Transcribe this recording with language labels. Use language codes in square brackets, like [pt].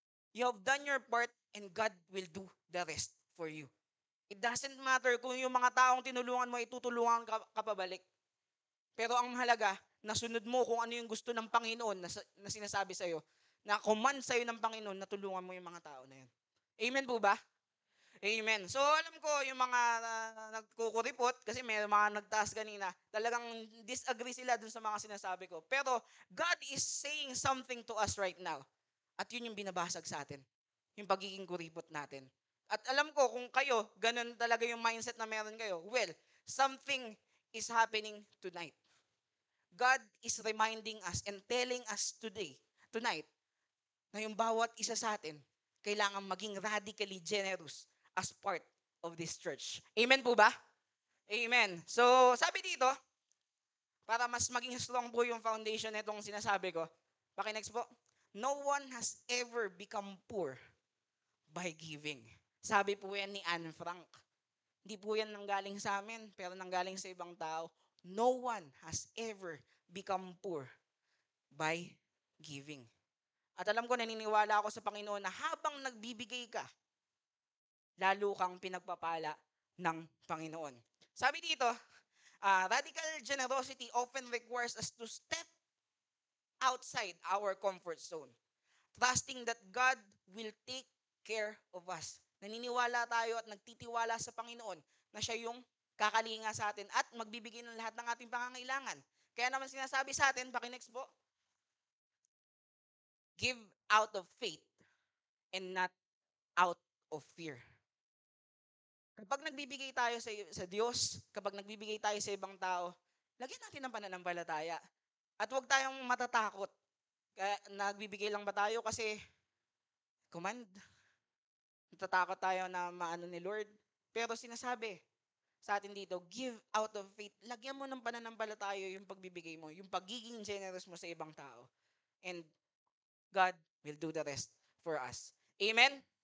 [en] You have done your part and God will do the rest for you. It doesn't matter [tl] kung yung mga taong tinulungan mo, itutulungan ka pabalik. Pero ang mahalaga, nasunod mo kung ano yung gusto ng Panginoon na sinasabi sa'yo, na command sa'yo ng Panginoon na tulungan mo yung mga tao na yun. Amen po ba? Amen. So alam ko yung mga nagkukuripot kasi may mga nagtaas kanina, talagang disagree sila dun sa mga sinasabi ko. [en] Pero God is saying something to us right now. [tl] At yun yung binabasag sa atin. Yung pagiging kuripot natin. At alam ko kung kayo, ganun talaga yung mindset na meron kayo, well, [en] something is happening tonight. God is reminding us and telling us tonight, [tl] na yung bawat isa sa atin, kailangan maging radically generous as part of this church. Amen po ba? Amen. So, sabi dito, para mas maging strong po yung foundation nitong sinasabi ko, paki-next po, [en] no one has ever become poor by giving. [tl] Sabi po yan ni Anne Frank. Hindi po yan nanggaling sa amin, pero nanggaling sa ibang tao. [en] No one has ever become poor by giving. [tl] At alam ko, naniniwala ako sa Panginoon na habang nagbibigay ka, lalo kang pinagpapala ng Panginoon. Sabi dito, [en] radical generosity often requires us to step outside our comfort zone, trusting that God will take care of us. [tl] Naniniwala tayo at nagtitiwala sa Panginoon na siya yung kakalinga sa atin at magbibigay ng lahat ng ating pangangailangan. Kaya naman sinasabi sa atin, paki-next po, [en] give out of faith and not out of fear. [tl] Kapag nagbibigay tayo sa Diyos, kapag nagbibigay tayo sa ibang tao, lagyan natin ng pananampalataya. At huwag tayong matatakot. Kaya nagbibigay lang ba tayo kasi command? Natatakot tayo na maano ni Lord. Pero sinasabi, sa atin dito, [en] give out of faith. [tl] Lagyan mo ng pananampalataya yung pagbibigay mo, yung pagiging generous mo sa ibang tao. [en] And God will do the rest for us. Amen?